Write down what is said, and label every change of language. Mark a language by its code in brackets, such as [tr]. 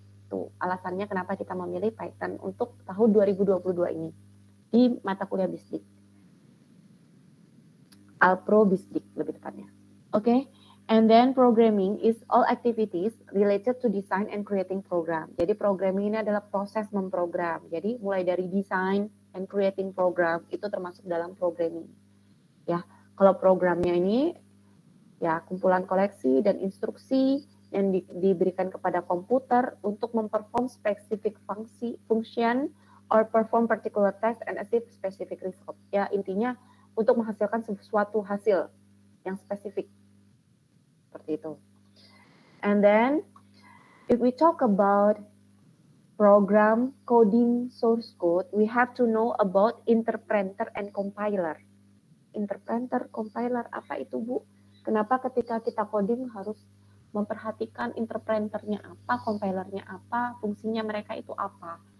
[id] Tuh, alasannya kenapa kita memilih Python untuk tahun 2022 ini di mata kuliah BISDIK. Alpro BISDIK lebih tepatnya. [en] Oke, and then programming is all activities related to design and creating program. [id] Jadi programming ini adalah proses memprogram. Jadi mulai dari design and creating program itu termasuk dalam programming. Ya, kalau programnya ini ya kumpulan koleksi dan instruksi yang diberikan kepada komputer untuk memperform specific function or perform particular task and achieve specific result. Ya, intinya untuk menghasilkan sesuatu hasil yang spesifik. Seperti itu. [en] And then if we talk about program coding source code, we have to know about interpreter and compiler. [id] Interpreter, compiler, apa itu Bu? Kenapa ketika kita coding harus memperhatikan interpreternya apa, compilernya apa, fungsinya mereka itu apa?